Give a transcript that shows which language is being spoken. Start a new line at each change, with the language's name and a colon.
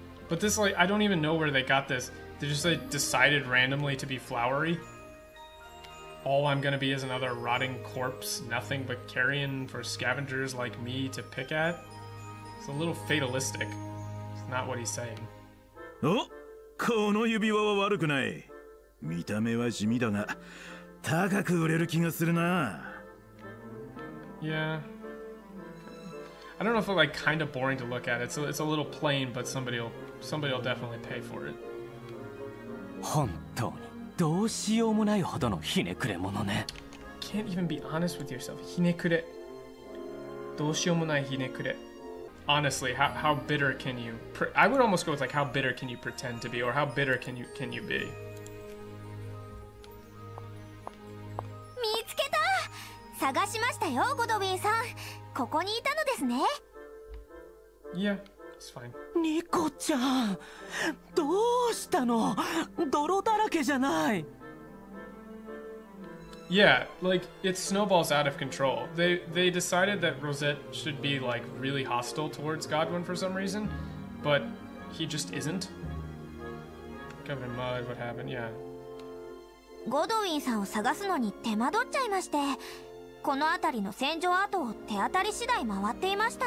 English: But this, like, I don't even know where they got this. They just like decided randomly to be flowery. All I'm gonna be is another rotting corpse, nothing but carrion for scavengers like me to pick at. It's a little fatalistic. It's not what he's saying.
Japanese: Oh, この指輪は悪くない。見た目は地味だが、高く売れる気がするな。
English: Yeah. I don't know if it's like kind of boring to look at. It's a little plain, but somebody'll definitely pay for it.
Japanese: 本当にどうしようもないほどのひねくれ者ね。
English: Can't even be honest with yourself.
Japanese: ひねくれ。どうしようもないひねくれ。
English: Honestly, how bitter can you? I would almost go with like how bitter can you pretend to be, or how bitter can you be?
Japanese: 見つけた。探しましたよ、ゴドウィンさん。ここにいたのですね。
English: Yeah, it's fine.
Japanese: ニコちゃん、どうしたの？泥だらけじゃない。
English: Yeah, like it snowballs out of control. They decided that Rosette should be like really hostile towards Godwin for some reason, but he just isn't. Covered in mud, what happened? Yeah.
Japanese: ゴドウィンさんを探すのに手間取っちゃいまして、この辺りの戦場跡を手当たり次第回っていました。